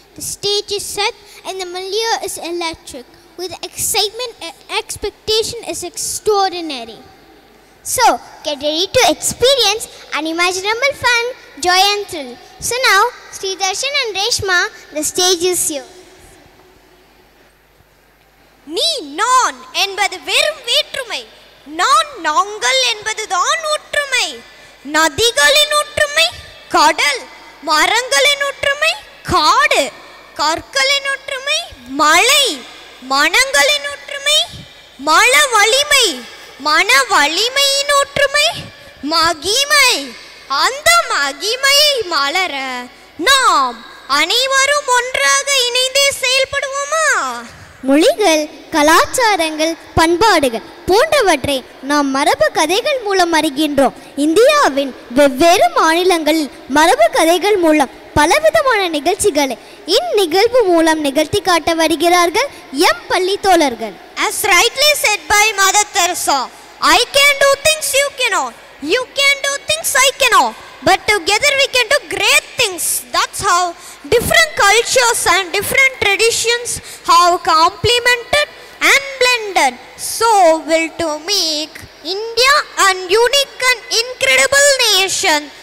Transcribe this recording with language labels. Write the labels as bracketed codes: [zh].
[en] The stage is set and the milieu is electric. With excitement and expectation is extraordinary. So, get ready to experience unimaginable fun, joy and thrill. So now, Sri Darshan and Reshma, the stage is yours. [ta] நீ நான் என்பது வெறும் வேற்றுமை, நான் நாங்கள் என்பதுதான் ஒற்றுமை. நதிகளின் ஒற்றுமை கடல், மரங்களின் ஒற்றுமை காடு, கற்களின் ஒற்றுமை மலை, மனங்களின் ஒற்றுமை மன வலிமை, மன வலிமையின் ஒற்றுமை மகிமை. அந்த மகிமையை மலர நாம் அனைவரும் ஒன்றாக இணைந்தே செயல்படுவோமா? மொழிகள், கலாச்சாரங்கள், பண்பாடுகள் போன்றவற்றை நாம் மரபு கதைகள் மூலம் அறிகின்றோம். இந்தியாவின் வெவ்வேறு மாநிலங்களில் மரபு கதைகள் மூலம் பலவிதமான நிகழ்ச்சிகளை இந்நிகழ்வு மூலம் நிகழ்த்தி காட்ட வருகிறார்கள் எம் பள்ளி தோழர்கள். [en] As rightly said by Mother Teresa, I can do things you cannot, you can do things I cannot, but together we can do great things. That's how different cultures and different traditions have complemented and blended so well to make India a unique and incredible nation.